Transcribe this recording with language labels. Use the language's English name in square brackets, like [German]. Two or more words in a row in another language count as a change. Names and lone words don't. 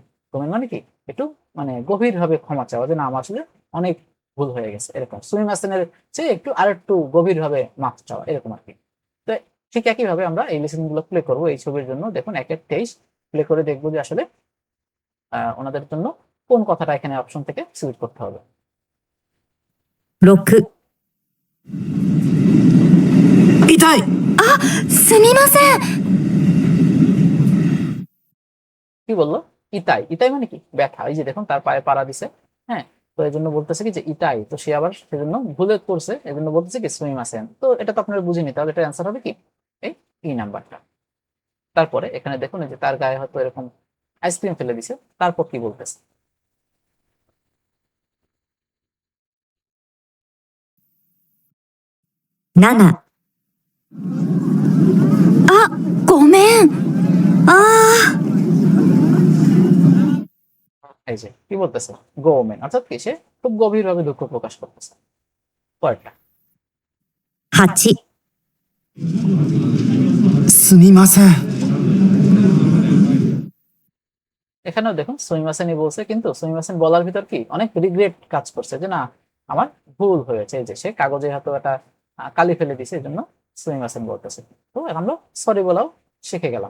[Bangla] গোমেন মানে কি একটু মানে গভীর ভাবে ক্ষমা চাওয়া, যে না আমার আসলে অনেক ভুল হয়ে গেছে, এরকম। সুমিমাসেনের চেয়ে একটু আর একটু গভীর ভাবে মাফ চাওয়া, এরকম আর কি। তো ঠিক একই ভাবে আমরা এই লেসন গুলো প্লে করবো এই ছবির জন্য। দেখুন 1-23 প্লে করে দেখবো যে আসলে ওনাদের জন্য কোন কথাটা এখানে অপশন থেকে সিলেক্ট করতে হবে। [Japanese] 6、痛い。すみません。 [Bangla] কি বললো ইতাই। ইতাই মানে কি ব্যথা, এই যে দেখুন তার পায়ে পাড়া দিছে। হ্যাঁ, তো এই জন্য বলতেছে কি যে ইতাই, তো সে আবার সেজন্য ভুলে করছে, এই জন্য বলতেছে কি সুমিমাসেন। তো এটা তো আপনারা বুঝিনি, তাহলে এটা অ্যান্সার হবে কি এই ই নাম্বারটা। তারপরে এখানে দেখুন এই যে তার গায়ে হয়তো এরকম আইসক্রিম ফেলে দিছে, তারপর কি বলতেছে। [Japanese] 7、あ、ごめん。ああ、 [Bangla] এই যে কি বলতেছে গোমেন, অর্থাৎ কি সে খুব গভীরভাবে দুঃখ প্রকাশ করতেছে। পরেরটা [Japanese] 8、すみません。 [Bangla] এখানেও দেখুন সুমিমাসেনই বলছে, কিন্তু সুমিমাসেন বলার ভিতর কি অনেক রিগ্রেট কাজ করছে, যে না আমার ভুল হয়েছে, এই যে সে কাগজে হয়তো একটা কালি ফেলে দিছে, এই জন্য সুমিমাসেন বলতেছে। তো এখন আমরা সরি বলাও শিখে গেলাম।